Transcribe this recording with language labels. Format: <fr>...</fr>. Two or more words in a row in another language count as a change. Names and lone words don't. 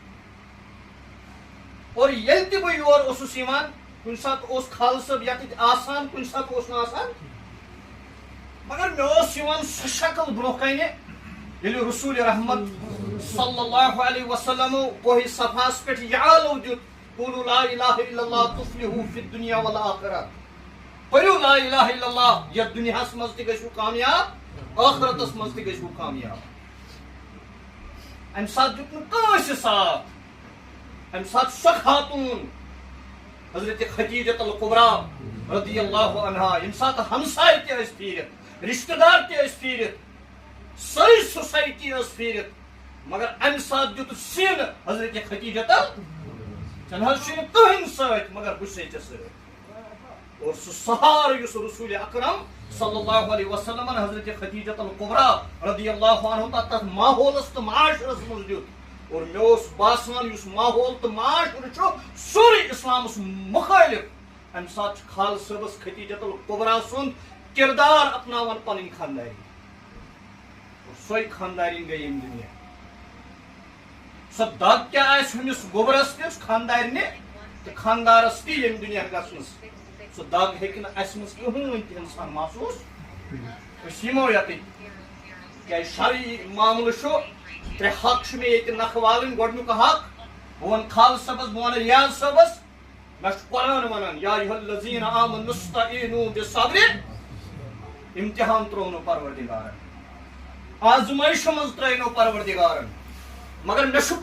<ks>اور ییٚلہِ تہِ بہٕ یور اوسُس یِوان، کُنہِ ساتہٕ اوس خالہٕ صٲب ییٚتٮ۪تھ آسان، کُنہِ ساتہٕ اوس نہٕ آسان، مگر مےٚ اوس یِوان سۄ شکل برونٛہہ کنہِ ییٚلہِ رسول رحمت</ks> <ar>صلی اللہ علیہ وسلمو</ar> <ks>کوہ صفاہس پٮ۪ٹھ یہِ آلو دیُت،</ks> <ar>قولوا لا الہ الا اللہ تفلحوا فی الدنیا والآخرہ،</ar> <ks>پٔرِو</ks> <ar>لا الہ الا اللہ،</ar> <ks>یتھ دُنیاہس منٛز تہِ گژھِو کامیاب، ٲخرتس منٛز تہِ گژھِو کامیاب۔ امہِ ساتہٕ دیُت نہٕ کٲنٛسہِ ساتھ، امہِ ساتہٕ سۄ خاتوٗن حضرت خدیجۃ الکبریٰ</ks> <ar>رضی اللہ عنہا،</ar> <ks>ییٚمہِ ساتہٕ ہمساے تہِ ٲسۍ پھیٖرِتھ، رشتہٕ دار تہِ ٲسۍ پھیٖرِتھ، سٲرٕے سوسایٹی ٲس پھیٖرِتھ، مگر امہِ ساتہٕ دیُت سیٖنہٕ حضرت خدیجۃ،</ks> <ar>ژےٚ نہ حظ چھُے نہٕ کٕہٕنۍ سۭتۍ،</ar> <ks>مگر بہٕ چھُسے ژےٚ سۭتۍ۔ اور سُہ سہارٕ یُس رسول اکرم</ks> <ar>صلی اللہ علیہ وسلمن</ar> <ks>حضرت خدیجۃ الکبریٰ</ks> <ar>رضی اللہ عنہ</ar> <ks>تتھ ماحولس تہٕ معاشرس منٛز دیُت، اور مےٚ اوس باسان یُس ماحول تہٕ معاشرٕ چھُ سورُے اسلامس مُخٲلف۔ امہِ ساتہٕ چھُ خالہٕ صٲبس خدیجۃ الکبریٰ سُنٛد کردار اپناوان پنٕنۍ خانداری، اور سۄے خانداری گٔے ییٚمہِ دُنیا۔ سۄ دگ کیٛاہ آسہِ ہُمِس گوٚبرس تہِ خاندارنہِ تہٕ خاندارس تہِ ییٚمہِ دُنیا گژھنس، سۄ دگ ہیٚکہِ نہٕ اسہِ منٛز کٕہٕنۍ تہِ انسان محسوٗس۔ أسۍ یِمو ییٚتہِ کہ شرعی معاملہ شو ترے حق میں یہ نکھوالن گۄڈنیُک حق بہٕ وَنہٕ خال صٲبس بہٕ وَنہٕ ریاض صٲبس مےٚ چھُ قرآن ونان</ks> <ar>یا ایُہا الذیٖنَ آمنوا استعیٖنوٗ بالصبر</ar> <ks>امتحان ترٛوونو پروردگارن آزمٲیشہِ منٛز ترٛٲینو پروردگارن مگر مےٚ چھُ</ks>